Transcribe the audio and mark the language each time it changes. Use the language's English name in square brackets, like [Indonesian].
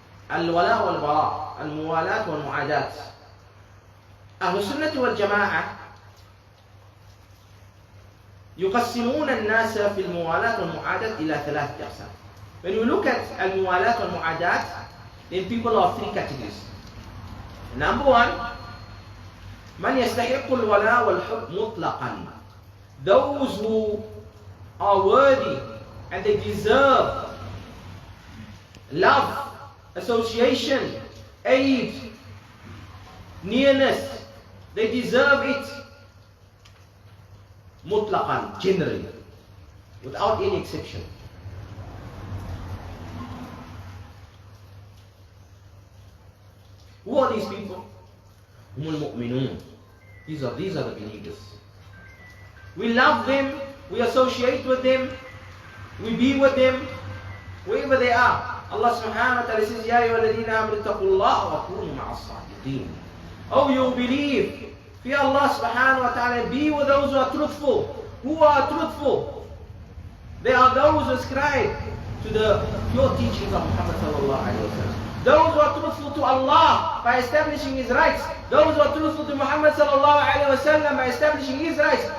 [Arabic] الولاء والبراء، الموالاة والمعاداة. أهل السنة والجماعة يقسمون الناس في الموالاة والمعاداة إلى 3 أقسام. [English] When we look at [Arabic] الموالاة والمعاداة, [English] then people are 3 categories. [Arabic] Number 1, من يستحق الولاء والحب مطلقا. [English] Those who are worthy and they deserve love, association, aid, nearness, they deserve it mutlaqan, generally, without any exception. Who are these people? [Arabic] هم المؤمنون. [English] These are the believers. We love them, we associate with them, we be with them, wherever they are. [Arabic] Allah subhanahu wa ta'ala says, يَا أَيُّهَا الَّذِينَ آمَنُوا اتَّقُوا اللَّهَ وَكُونُوا مَعَ الصَّادِقِينَ. [English] Oh, you believe. Fear Allah subhanahu wa ta'ala. Be with those who are truthful. Who are truthful? They are those who ascribe to the pure teachings of Muhammad sallallahu alayhi wa sallam. Those who are truthful to Allah by establishing His rights. Those who are truthful to Muhammad sallallahu alayhi wa sallam by establishing His rights.